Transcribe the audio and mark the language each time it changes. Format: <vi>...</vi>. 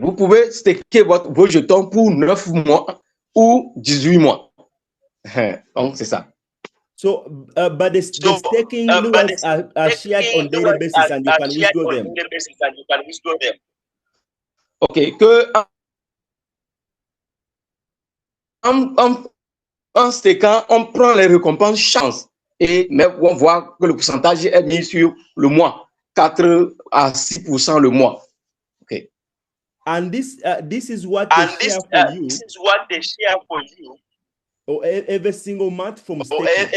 <fr>Vous pouvez staker vos jetons pour 9 mois ou 18 mois. Donc, c'est ça.</fr> <en>So, but the staking rewards are shared on daily basis and you can withdraw them. OK.</en> <fr>Que en stakant, on prend les récompenses chance. Mais on voit que le pourcentage est mis sur le mois, 4 à 6% le mois.</fr> <en>Okay. And this is what they share for you. This is what they share for you. Or every single month from staking.</en>